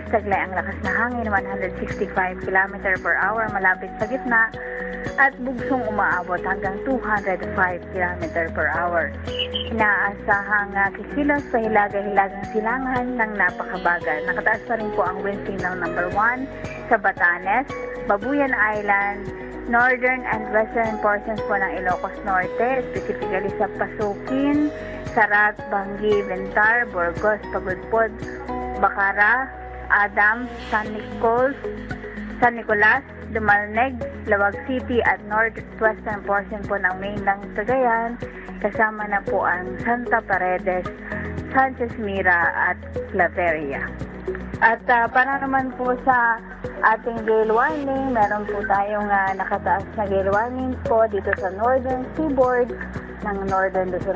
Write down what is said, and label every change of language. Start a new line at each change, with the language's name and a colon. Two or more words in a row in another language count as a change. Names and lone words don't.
Filipino: Taglay ang lakas na hangin, 165
English: km per hour
Filipino: malapit sa gitna at bugsong umaabot hanggang 205
English: km per hour.
Filipino: Inaasahang kikilos sa hilaga-hilagang silangan ng napakabagal. Nakataas pa rin po ang
English: wind signal number 1
Filipino: sa Batanes, Babuyan Island,
English: northern and western portions
Filipino: po ng Ilocos Norte, specifically sa Pasukin, Sarat, Bangi, Ventar, Burgos, Pagudpod, Bacara, Adams, San Nicolas, Dumalneg, Lawag City at
English: northwestern portion
Filipino: po ng mainland Cagayan, kasama na po ang Santa Paredes, Sanchez Mira at Claveria. At para naman po sa ating
English: gale warning,
Filipino: meron po tayong nakataas na
English: gale warnings
Filipino: po dito sa
English: northern seaboard
Filipino: ng Northern Luzon.